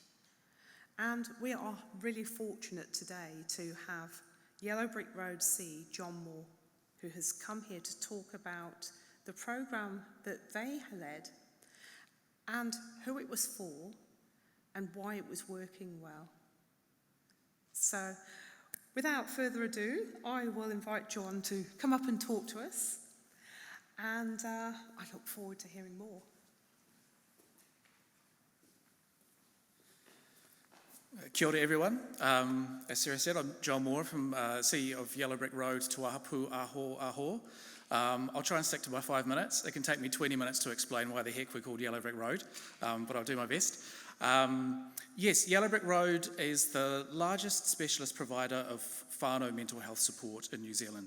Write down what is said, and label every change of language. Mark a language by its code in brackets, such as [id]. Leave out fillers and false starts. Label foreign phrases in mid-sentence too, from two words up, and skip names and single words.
[en] And we are really fortunate today to have Yellow Brick Road C, John Moore, who has come here to talk about the programme that they led and who it was for and why it was working well. So, without further ado, I will invite John to come up and talk to us, and I look forward to hearing more. [mi] Kia ora everyone. [en] As Sarah said, I'm John Moore, from CEO of Yellow Brick Road Te Wahapu Aho. I'll try and stick to my 5 minutes. It can take me 20 minutes to explain why the heck we're called Yellow Brick Road, but I'll do my best. Yes, Yellow Brick Road is the largest specialist provider of whānau mental health support in New Zealand.